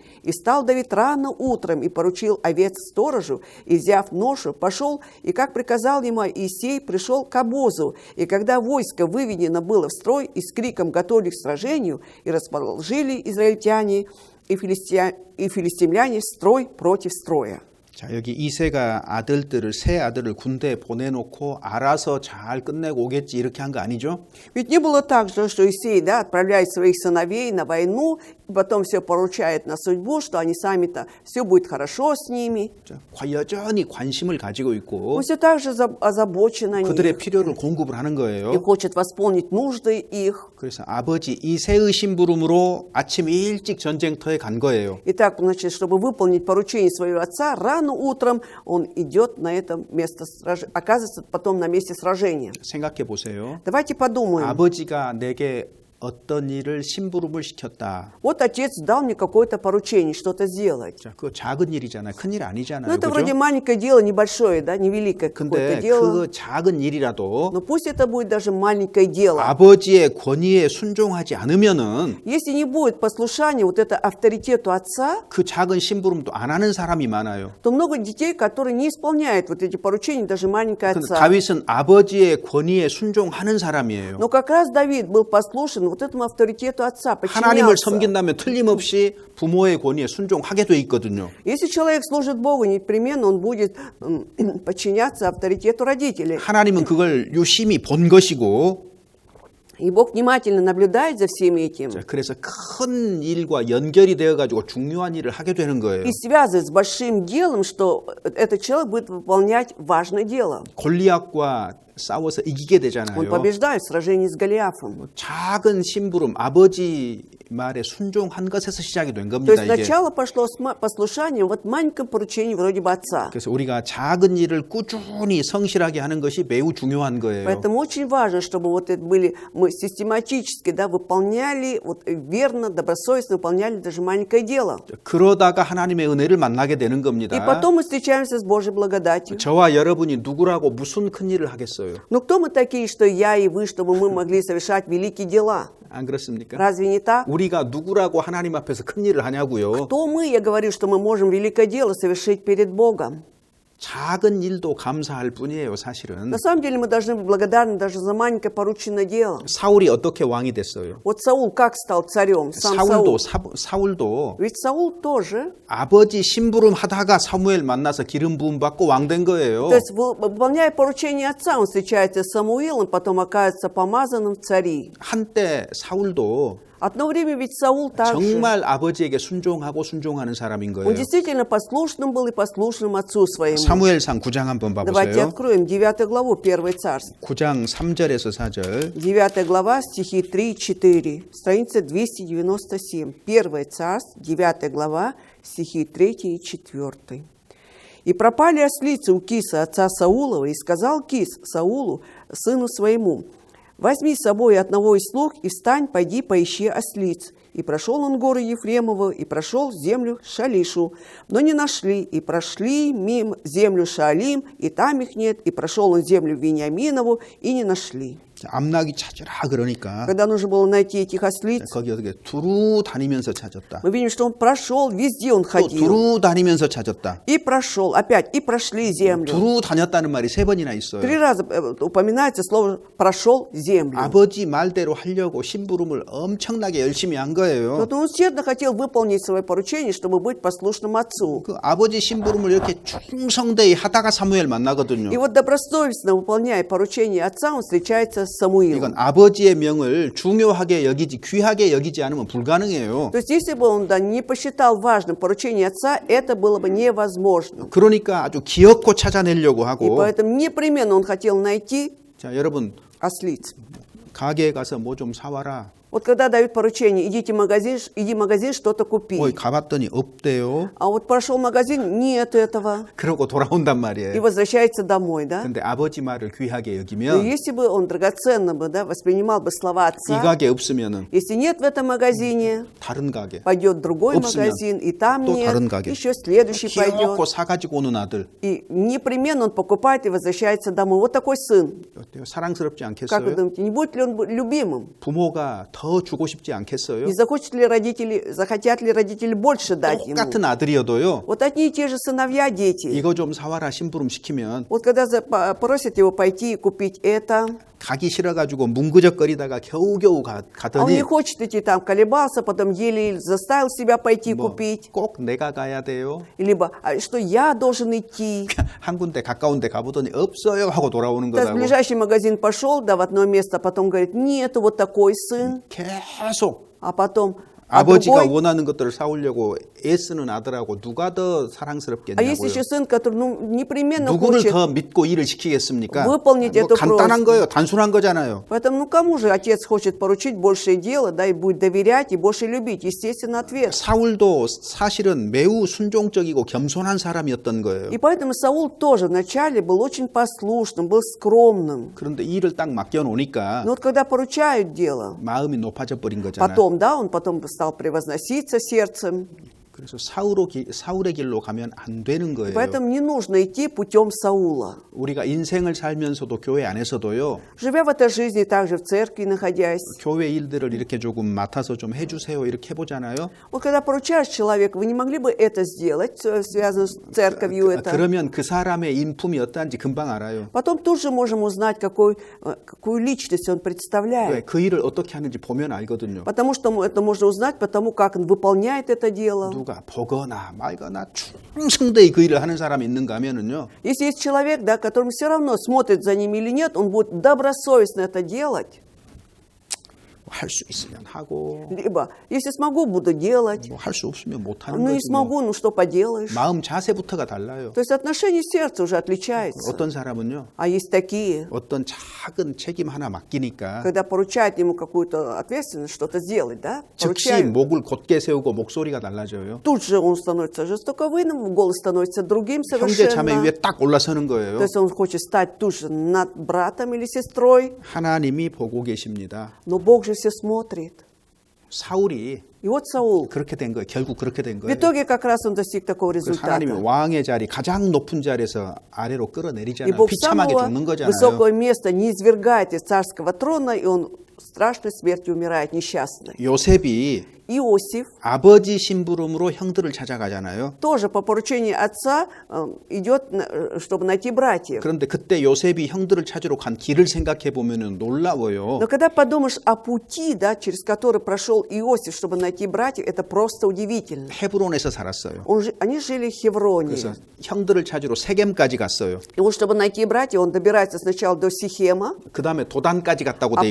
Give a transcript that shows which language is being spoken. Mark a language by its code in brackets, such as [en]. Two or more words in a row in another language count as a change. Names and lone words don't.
[ru] И стал Давид рано утром и поручил овец сторожу, и, взяв ношу, пошел, и, как приказал ему Иисей, пришел к обозу. И когда войско выведено было в строй, и с криком готовились к сражению, и расположили израильтяне и филистимляне строй против строя. [ko] 자, 여기 이새가 세 아들을 군대에 보내놓고 알아서 잘 끝내고 오겠지 이렇게 한 거 아니죠? [ru] Ведь не было так же, что Исей, да, отправляет своих сыновей на войну, и потом все поручает на судьбу, что они сами-то, все будет хорошо с ними. [ko] 자, 여전히 관심을 가지고 있고 [ru] Он все так же озабочен о [ko] 그들의 [ru] них [ko] 필요를 공급을 하는 [ru] и [ko] 거예요. [ru] хочет восполнить нужды их. [ko] 그래서 아버지 이새의 심부름으로 아침 일찍 전쟁터에 간 거예요. [ru] Итак, значит, чтобы выполнить поручение своего отца, рано утром он идет на это место, оказывается потом на месте сражения. [ko] 생각해 보세요. [ru] Давайте подумаем. [ko] 아버지가 내게 어떤 일을 심부름을 시켰다. [ru] Вот отец дал мне какое-то поручение, что-то сделать. [ko] 자, 그거 작은 일이잖아요. 큰 일 [ru] Ну, [ko] 아니잖아요. [ru] это вроде [ko] 그죠? [ru] маленькое дело, небольшое, да, невеликое какое-то [ko] 근데 [ru] дело. [ko] 그 작은 일이라도 [ru] Но пусть это будет даже маленькое дело. [ko] 아버지의 권위에 순종하지 않으면은 [ru] Если не будет послушания вот это авторитету отца, [ko] 그 작은 심부름도 안 하는 사람이 많아요. [ru] то много детей, которые не исполняют вот эти поручения, даже маленькое [ko] 근데 [ru] отца. [ko] 다윗은 아버지의 권위에 순종하는 사람이에요. [ru] Но как раз Давид был послушен вот этому авторитету отца, [ko] 하나님을 [ru] подчинялся. [ko] 섬긴다면 틀림없이 부모의 권위에 순종하게 돼 있거든요. [ru] Если человек служит Богу, непременно он будет подчиняться авторитету родителей. [ko] 하나님은 그걸 유심히 본 것이고 [ru] И Бог внимательно наблюдает за всем этим [ko] 자, 그래서 큰 일과 연결이 되어 가지고 중요한 일을 하게 되는 거예요. [ru] и связывает с большим делом, что этот человек будет выполнять важное дело. [ko] 골리앗과 싸워서 이기게 [ru] Он [ko] 되잖아요. [ru] побеждает в сражении с Голиафом. [ko] 작은 심부름 아버지 말에 순종한 것에서 시작이 된 [ru] То [ko] 겁니다. [ru] есть [ko] 이게. [ru] начало пошло с послушанием вот маленьком поручении вроде бы отца. [ko] 그래서 우리가 작은 일을 꾸준히 성실하게 하는 것이 매우 중요한 거예요. [ru] Поэтому очень важно, чтобы вот это были, мы систематически, да, выполняли, вот верно, добросовестно выполняли даже маленькое дело. [ko] 그러다가 하나님의 은혜를 만나게 되는 [ru] И [ko] 겁니다. [ru] потом мы встречаемся с Божьей благодатью. [ko] 저와 여러분이 누구라고 무슨 큰 일을 하겠어요? [ru] Ну кто мы такие, что я и вы, чтобы мы могли совершать великие дела? [ko] 안 그렇습니까? [ru] Разве не так? [ko] 우리가 누구라고 하나님 앞에서 큰 일을 하냐고요? [ru] Кто мы, я говорю, что мы можем великое дело совершить перед Богом? [ko] 작은 일도 감사할 뿐이에요, 사실은. [ru] На самом деле мы должны быть благодарны даже за маленькое порученное дело. [ko] 사울이 어떻게 왕이 됐어요? [ru] Вот Саул как стал царем? Сам [ko] 사울도 [ru] Саул. [ko] 사울도 [ru] Ведь Саул тоже. [ko] 아버지 심부름 하다가 사무엘 만나서 기름 부음 받고 왕 된 거예요. [ru] То есть, выполняя поручение отца, он встречается с Самуилом, потом оказывается помазанным в цари. [ko] 한때 사울도 [ru] Одно время ведь Саул также. [ko] 정말 아버지에게 순종하고 순종하는 사람인 [ru] Он [ko] 거예요. [ru] действительно послушным был и послушным отцу своему. [ko] 사무엘상 9장 한번 [ru] Давайте [ko] 봐보세요. [ru] откроем 9 главу 1 царств. [ko] 9장 3절에서 4절. [ru] 9 глава, стихи 3-4, страница 297. 1 царств, 9 глава, стихи 3 и 4. «И пропали ослицы у Киса, отца Саулова, и сказал Кис Саулу, сыну своему, возьми с собой одного из слуг и встань, пойди, поищи ослиц. И прошел он горы Ефремову, и прошел землю Шалишу, но не нашли, и прошли мимо землю Шаалим, и там их нет, и прошел он землю Вениаминову, и не нашли». [ko] 암나귀 찾으라 그러니까 [ru] Когда нужно было найти этих ослиц, [ko] 거기 어떻게 두루 다니면서 찾았다. [ru] мы видим, что он прошел, везде он [ko] 또 [ru] ходил. [ko] 두루 다니면서 찾았다. [ru] И прошел, опять, и прошли землю. [ko] 두루 다녔다는 말이 3번이나 있어요. [ru] 3 раза упоминается слово «прошел землю». [ko] 아버지 말대로 하려고 심부름을 엄청나게 열심히 한 거예요. [ru] Вот он усердно хотел выполнить свое поручение, чтобы быть послушным отцу. [ko] 그 아버지 심부름을 이렇게 충성되이 하다가 사무엘 만나거든요. [ru] И вот добросовестно выполняя поручение отца, он встречается с Самуилом. [ko] 이건 아버지의 명을 중요하게 여기지 귀하게 여기지 않으면 불가능해요. [ru] То есть, если бы он не посчитал важным поручение отца, это было бы невозможно. [ko] 그러니까 아주 기어코 찾아내려고 [ru] И [ko] 하고 [ru] поэтому непременно он хотел найти [ko] 자 여러분 [ru] ослиц. [ko] 가게에 가서 뭐 좀 사와라. [ru] Вот когда дают поручение, иди в магазин, что-то купи. [ko] 가봤더니 없대요. [ru] А вот прошел магазин, нет этого. [ko] 그러고 돌아온단 [ru] И [ko] 말이에요. [ru] возвращается домой, да? [ko] 근데 아버지 말을 귀하게 [ru] Но [ko] 여기면 [ru] если бы он драгоценно бы, да, воспринимал бы слова [ko] 이 [ru] отца, [ko] 가게 없으면은 [ru] если нет в этом магазине, [ko] 다른 가게 [ru] пойдет в другой [ko] 없으면 [ru] магазин, и там [ko] 또 [ru] нет, [ko] 다른 가게. [ru] еще следующий [ko] 기어코 [ru] пойдет. [ko] 사가지고 오는 아들 [ru] И непременно он покупает и возвращается домой. Вот такой сын. [ko] 어때요? 사랑스럽지 [ru] Как вы [ko] 않겠어요? [ru] думаете, не будет ли он любимым? [ko] 부모가 더 주고 싶지 않겠어요? [ru] Не захотят ли родители больше дать ему? [ko] 똑같은 아들이어도요. [ru] Вот одни и те же сыновья, дети. [ko] 이거 좀 사와라 심부름 시키면 [ru] Вот когда просят его пойти и купить это, [ko] 가기 싫어가지고 뭉그적거리다가 겨우겨우 [ru] А он [ko] 가더니 [ru] не хочет идти там, колебался, потом еле заставил себя пойти [ko] 뭐 [ru] купить. [ko] 꼭 내가 가야 돼요. [ru] Либо, что я должен идти. [ko] 한 군데 가까운 데 가보더니 없어요 하고 돌아오는 [ru] Да, в [ko] 거라고. [ru] ближайший магазин пошел, да, в одно место, потом говорит, нету вот такой сын. [ko] 계속 [ru] А потом, а [ko] 아버지가 [ru] другой. [ko] 원하는 것들을 사오려고 애쓰는 아들하고 누가 더 [ru] А есть [ko] 사랑스럽겠냐고요. [ru] еще сын, который непременно [ko] 누구를 [ru] хочет. [ko] 더 믿고 일을 시키겠습니까? [ru] выполнить [ko] 뭐 [ru] эту [ko] 간단한 [ru] просьбу. [ko] 거예요. 단순한 거잖아요. [ru] Поэтому, кому же отец хочет поручить большее дело, да, и будет доверять, и больше любить? Естественно, ответ. [ko] 사울도 사실은 매우 순종적이고 겸손한 사람이었던 거예요. [ru] И поэтому Саул тоже вначале был очень послушным, был скромным. [ko] 그런데 일을 딱 맡겨놓으니까 [ru] Но вот когда поручают дело, [ko] 마음이 높아져 버린 거잖아요. [ru] потом, да, он потом стал превозноситься сердцем. [ko] 그래서 사울의 길로 가면 안 되는 거예요. [ru] Поэтому не нужно идти путем Саула. [ko] 우리가 인생을 살면서도 교회 안에서도요. [ru] Живя в этой жизни, также в церкви находясь, [ko] 교회 일들을 이렇게 조금 맡아서 좀 해주세요 이렇게 해보잖아요. [ru] вот когда поручаешь человеку, вы не могли бы это сделать, связано с церковью это? [ko] 그러면 그 사람의 인품이 어떠한지 금방 알아요. [ru] Потом тут же можем узнать, какую личность он [ko] 왜? [ru] представляет. [ko] 그 일을 어떻게 하는지 보면 알거든요. [ru] Потому что это можно узнать, потому как он выполняет это дело. [ko] 누가 보거나 말거나 충성되이 그 일을 하는 사람이 있는가 하면은요. [ru] Если есть человек, да, которому все равно смотрит за ними или нет, он будет добросовестно это делать. [ko] 할 수 있으면 하고 [ru] Либо, если смогу, буду делать. [ko] 뭐 할 수 없으면 못 하는 [ru] Ну не [ko] 거지 뭐. [ru] смогу, ну что поделаешь. [ko] 마음 자세부터가 달라요. [ru] То есть отношение сердца уже отличается. [ko] 어떤 사람은요. [ru] А есть такие, [ko] 어떤 작은 책임 하나 맡기니까 [ru] когда поручают ему какую-то ответственность, что-то сделать, да? [ko] 즉시 [ru] Поручают. [ko] 목을 곧게 세우고 목소리가 달라져요. [ru] Тут же он становится жестоковыйным, голос становится другим [ko] 형제 자매 [ru] совершенно. [ko] 위에 딱 올라서는 거예요. [ru] То есть он хочет стать тут же над братом или сестрой, [ko] 하나님이 보고 계십니다. [ru] но Бог же все смотрит. [ko] 사울이 [ru] И вот Саул, [ko] 그렇게 된 거예요. 결국 그렇게 된 [ru] в [ko] 거예요. [ru] итоге как раз он достиг такого [ko] 그래서 하나님이 [ru] результата. [ko] 왕의 자리 가장 높은 자리에서 아래로 [ru] И [ko] 끌어내리잖아요. [ru] Бог [ko] 비참하게 [ru] самого [ko] 죽는 거잖아요. [ru] высокого места не извергает из царского трона, и он страшной смертью умирает несчастный. [ko] 요셉이 [ru] Иосиф [ko] 아버지 심부름으로 형들을 찾아가잖아요. [ru] тоже по поручению отца идет, чтобы найти братьев. [ko] 그런데 그때 요셉이 형들을 찾으러 간 길을 생각해 보면은 놀라워요. [ru] Но когда подумаешь о пути, да, через который прошел Иосиф, чтобы найти братьев, это просто удивительно. [ko] 헤브론에서 살았어요. [ru] Они жили в Хевроне. [ko] 그래서 형들을 찾으러 세겜까지 갔어요. [ru] И вот чтобы найти братьев, он добирается сначала до Сихема, [ko] 그 다음에 도단까지 갔다고 [ru] а